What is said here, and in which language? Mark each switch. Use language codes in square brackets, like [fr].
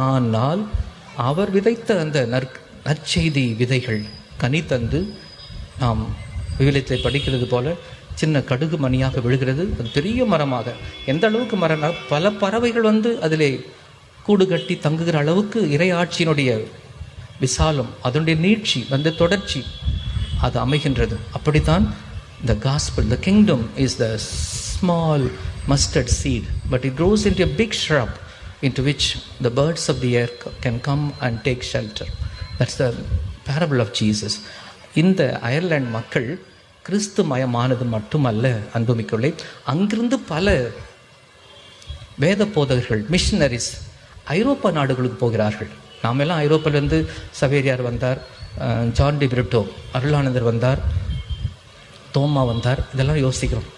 [ta] ஆனால் அவர் விதைத்த அந்த நற்செய்தி விதைகள் கனி தந்து, நாம் விவிலியத்தை படிக்கிறது போல சின்ன கடுகு மணியாக விழுகிறது. அது பெரிய மரமாக, எந்த அளவுக்கு மரம்னா பல பறவைகள் வந்து அதிலே கூடு கட்டி தங்குகிற அளவுக்கு இறையாட்சியினுடைய விசாலம், அதனுடைய நீட்சி, அந்த தொடர்ச்சி அது அமைகின்றது. அப்படித்தான் [en] the gospel, the kingdom is the small mustard seed, but it grows into a big shrub into which the birds of the air can come and take shelter. That's the parable of Jesus. [ta] இந்த Ireland மக்கள் கிறிஸ்து மயமானது மட்டுமல்ல அன்புமிக்கவர்களே, அங்கிருந்து பல வேத போதகர்கள், missionaries ஐரோப்பா நாடுகளுக்கு போகிறார்கள். நாம் எல்லாம் ஐரோப்பாவிலேருந்து சவேரியார் வந்தார், ஜான் டி பிரிட்டோ, அருளானந்தர் வந்தார், தோமா வந்தார், இதெல்லாம் யோசிக்கிறோம்.